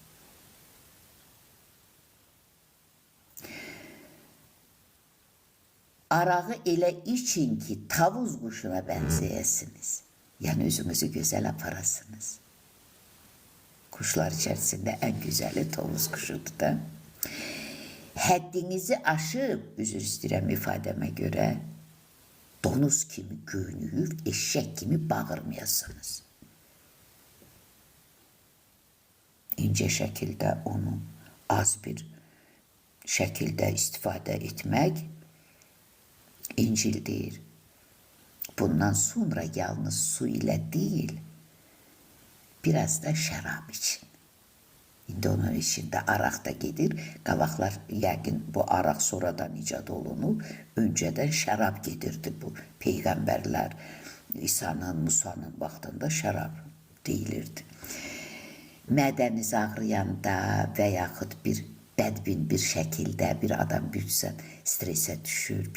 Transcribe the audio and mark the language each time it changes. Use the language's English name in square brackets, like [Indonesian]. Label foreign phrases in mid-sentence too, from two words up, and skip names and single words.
[Azerbaijani] Arağı elə için ki [Turkish] tavuz kuşuna benzeyesiniz. Yani [Azerbaijani] özünüzü güzel aparasınız. [Turkish] Kuşlar içerisinde en güzeli tavus kuşudur da. [Azerbaijani] Həddinizi aşıb, üzr istəyirəm ifadəmə görə, donuz kimi göynüyüb, eşək kimi bağırmayasınız. İnce şəkildə onu az bir şəkildə istifadə etmək İncil deyir. [Turkish] Bundan sonra yalnız su ile değil, biraz da şarap için. [Azerbaijani] İndi onun içinde araq da gedir. Qavaqlar yəqin bu araq sonradan icad olunub. Öncədən şarap gedirdi bu. Peyğəmbərlər İsa'nın, Musa'nın vaxtında şarap deyilirdi. Mədəniz ağrıyanda və yaxud bir bədbin bir şəkildə bir adam büyüksən stresə düşür.